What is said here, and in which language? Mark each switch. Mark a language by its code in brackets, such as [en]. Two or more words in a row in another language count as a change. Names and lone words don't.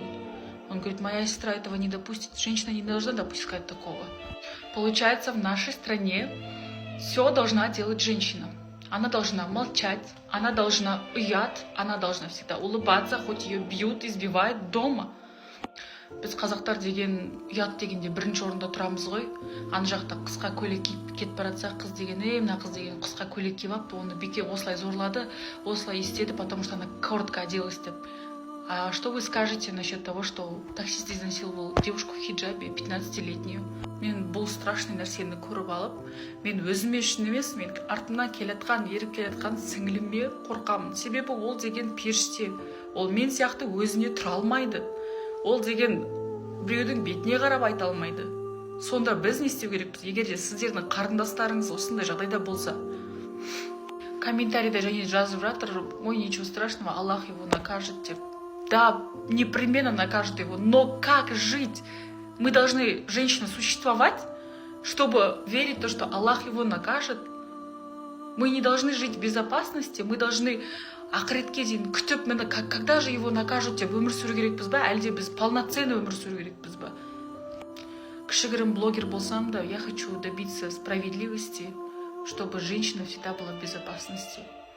[ru] Он говорит, моя сестра этого не допустит, женщина не должна допускать такого. Получается, в нашей стране все должна делать женщина. Она должна молчать, она должна она должна всегда улыбаться, хоть ее бьют, избивают дома. [kk] Біз қазақтар деген ұят дегенде бірінші орында тұрамыз ғой. Ана жақта қысқа көйлек киіп кетіп бара жатса, қыз деген, мына қыз деген қысқа көйлек киіп алыпты, оны бике осылай зорлады, осылай істеді, [ru] потому что она коротко оделась деп. А что вы скажете насчет того, что таксист изнасиловал девушку в хиджабе, 15-летнюю? [kk] Мен бұл страшный нәрсені көріп алып, мен өзіме үшін емес, мен артымнан келатқан, еріп келатқан сіңліме қорқамын. Себебі ол деген періште, ол мен сияқты өзіне тұра алмайды. Ол деген біреудің бетіне қарап айта алмайды. Сонда біз не істеу керекпіз? Егер де сіздердің қарындастарыңыз осындай жағдайда болса, комментарийде және жазып жатыр, ой, [ru] ничего страшного, Аллах его накажет деп. Да, непременно накажет его, но как жить? Мы должны, женщины, существовать, чтобы верить в то, что Аллах его накажет. Мы не должны жить в безопасности, мы должны [kk] ақыретке дейін күтіп, [ru] когда же его накажут деп өмір сүру керекпіз ба, әлде біз полноценный өмір сүру керекпіз ба? [kk] Кішігірім блогер болсам да, [ru] я хочу добиться справедливости, чтобы женщина всегда была в безопасности.